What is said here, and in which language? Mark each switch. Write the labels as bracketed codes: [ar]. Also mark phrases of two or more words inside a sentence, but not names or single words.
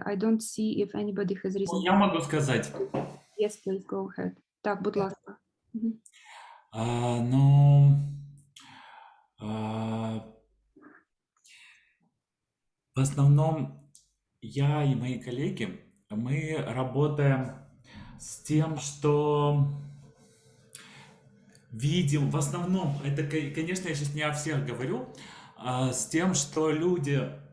[en] I don't see if anybody has risen. [uk] Я можу сказати. [en] Yes, please, go ahead. [uk] Так, будь ласка. [ru] В основном я и мои коллеги, мы работаем с тем, что видим, в основном, это, конечно, я сейчас не о всех говорю, с тем, что люди